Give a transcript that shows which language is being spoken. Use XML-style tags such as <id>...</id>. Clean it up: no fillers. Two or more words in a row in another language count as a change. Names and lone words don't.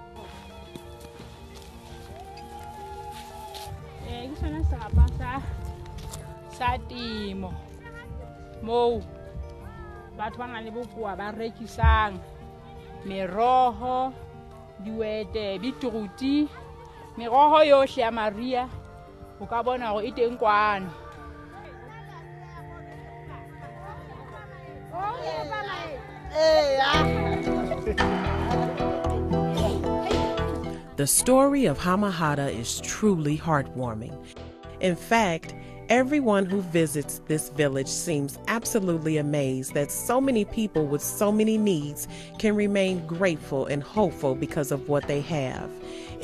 <st>ke sona serapa sa temo moo batho ba nang le bokoa ba rekisang meroho diwete beetroot meroho yohle ya Maria o ka bona hore e teng kwano.</st> <en>The story of Ha Makhata is truly heartwarming. In fact, everyone who visits this village seems absolutely amazed that so many people with so many needs can remain grateful and hopeful because of what they have.</en>